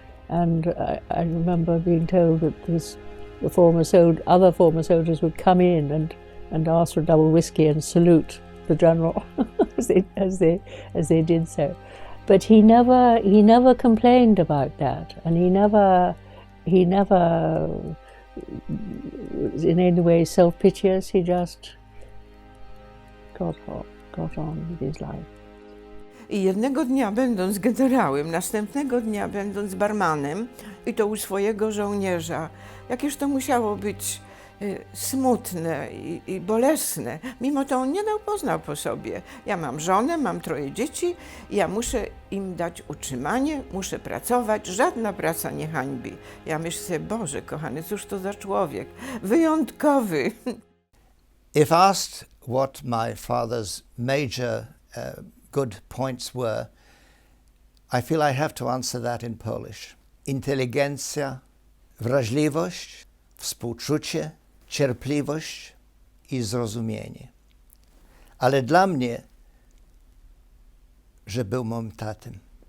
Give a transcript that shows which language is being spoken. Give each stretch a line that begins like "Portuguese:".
English: And I remember being told that other former soldiers would come in and ask for a double whiskey and salute the general as they did so. But he never complained about that, and he never was in any way self-piteous. He just got on with his life.
Polish: I jednego dnia będąc generałem, następnego dnia będąc barmanem, i to u swojego żołnierza, jakież to musiało być smutne i bolesne. Mimo to on nie dał poznał po sobie. Ja mam żonę, mam 3 dzieci, ja muszę im dać utrzymanie, muszę pracować, żadna praca nie hańbi. Ja myślę sobie, Boże kochany, cóż to za człowiek, wyjątkowy.
English: If asked what my father's major good points were, I feel I have to answer that in Polish.
Polish: Inteligencja, wrażliwość, współczucie, cierpliwość i zrozumienie. Ale dla mnie, że był moim tatym.